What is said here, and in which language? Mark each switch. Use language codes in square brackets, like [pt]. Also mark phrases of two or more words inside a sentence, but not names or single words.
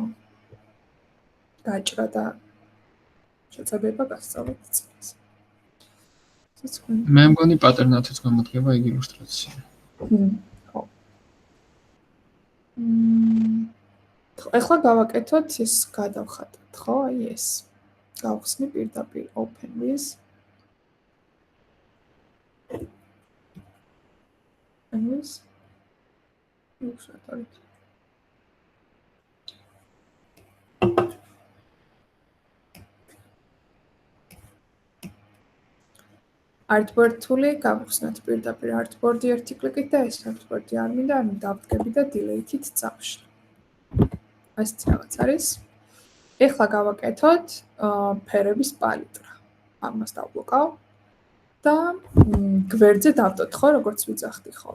[ka] გაჭრა და შეწებება გასწავლეთ წელს. მე მგონი პატერნათაც გამოდგება იგი ილუსტრაცია. ხო. ეხლა გავაკეთოთ ის გადავხატოთ, ხო? აი ეს. გავხსნი პირდაპირ [en] open with. [ka] Anyways. ვუხსნათ. [en] artboard tool-ი [ka] გავხსნათ პირდაპირ artboard-ი ერთი კლიკით და ეს artboard-ი არ მინდა, ანუ დავდგები და delete-ით წავშლი. ასეთი რაღაც არის. ეხლა გავაკეთოთ ფერების პალიტრა. ამას დავბლოკავ და გვერდზე დავდოთ, ხო, როგორც ვიძახდი, ხო.